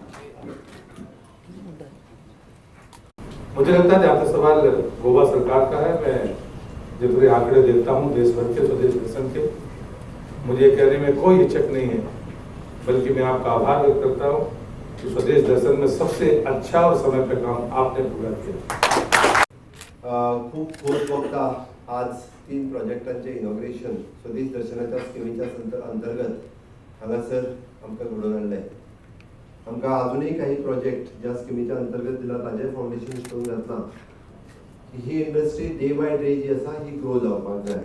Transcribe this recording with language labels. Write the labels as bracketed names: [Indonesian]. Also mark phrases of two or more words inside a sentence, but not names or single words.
[Hindi] मुझे लगता है आपका सवाल गोवा सरकार का है। मैं जितने आंकड़े देखता हूँ देश भर के स्वदेश दर्शन के, मुझे कहने में कोई हिचक नहीं है, बल्कि मैं आपका आभार व्यक्त करता हूँ कि स्वदेश दर्शन में सबसे अच्छा और समय पे काम आपने पूरा किया। [Konkani] खूप वक्ता आज 3 प्रोजेक्टांचे इनॉग्रेशन स्वदेश दर्शनाच्या स्किमीच्या अंतर्गत हांगासर आमकां घडोवन हाडलें। आमकां अजूनही काही प्रोजेक्ट ज्या स्किमीच्या अंतर्गत दिला ताजे [English] foundation stone [Konkani] घातला। ही [English] industry day by day [Konkani] जी आसा ही ग्रो जावपाक जाय।